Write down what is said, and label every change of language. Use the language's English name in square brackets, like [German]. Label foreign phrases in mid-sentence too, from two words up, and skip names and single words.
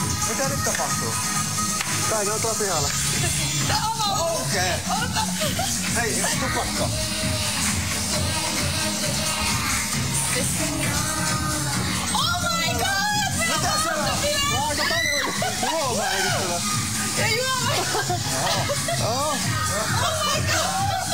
[Finnish] Mitä nyt tapahtuu? Päivä on tuolla pihalla. Okei. Hei, tupakka. [English] Oh my god! [Finnish] Mitä se on? Aika paljon. Juoma heidittävä. Ja juoma! [English] Oh my god!